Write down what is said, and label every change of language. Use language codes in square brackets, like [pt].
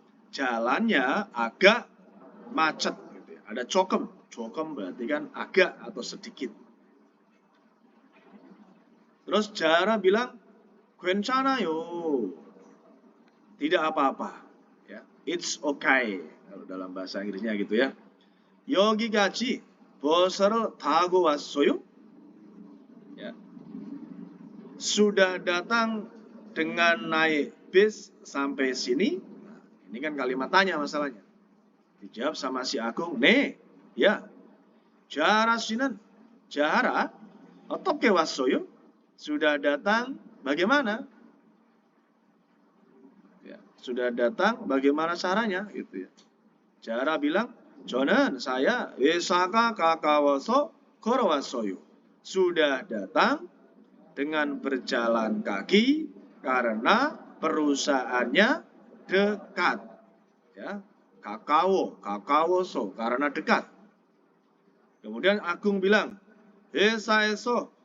[id] Jalannya agak macet gitu ya. Ada 조금 berarti kan agak atau sedikit. Terus Jahara bilang [ko] 괜찮아요. [id] Tidak apa-apa. Ya. [en] It's okay. [id] Kalau dalam bahasa Inggrisnya gitu ya. [ko] 여기까지 버스를 타고 왔어요? [id] Ya. Sudah datang dengan naik bis sampai sini? Ini kan kalimat tanya masalahnya. Dijawab sama si Agung, "네." Ya. [ko] Jahara 씨는 Jahara 어떻게 왔어요? [id] Sudah datang bagaimana? Ya, sudah datang bagaimana caranya gitu ya. Jahara bilang, "저는 saya [ko] 회사가 가까워서 걸어왔어요." [id] Sudah datang dengan berjalan kaki karena perusahaannya dekat. Ya, 가까워서 karena dekat. Kemudian Agung bilang, 회사에서